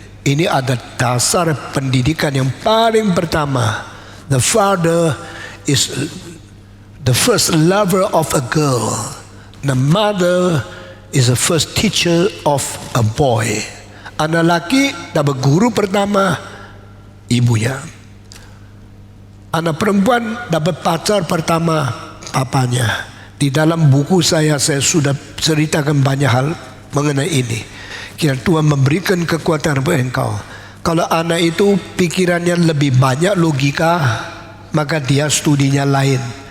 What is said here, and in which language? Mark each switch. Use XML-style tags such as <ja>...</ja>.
<id>Ini ada dasar pendidikan yang paling pertama.</id> <en>The father is the first lover of a girl. The mother is the first teacher of a boy.</en> <id>Anak laki dapat guru pertama, ibunya. Anak perempuan dapat pacar pertama, papanya. Di dalam buku saya sudah ceritakan banyak hal mengenai ini. Kira Tuhan memberikan kekuatan kepada engkau. Kalau anak itu pikirannya lebih banyak logika, maka dia studinya lain.</id>